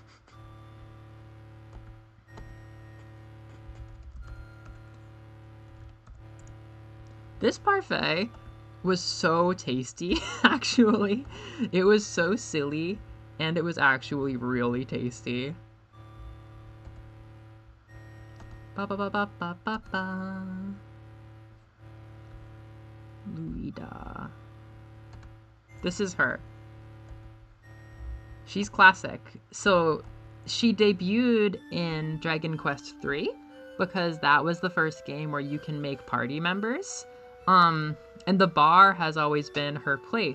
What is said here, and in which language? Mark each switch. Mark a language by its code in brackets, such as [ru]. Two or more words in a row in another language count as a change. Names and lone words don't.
[en] This parfait was so tasty, actually. It was so silly, and it was actually really tasty. Ba ba ba ba ba ba ba. Luida. This is her. She's classic. So she debuted in Dragon Quest III because that was the first game where you can make party members. And the bar has always been her place.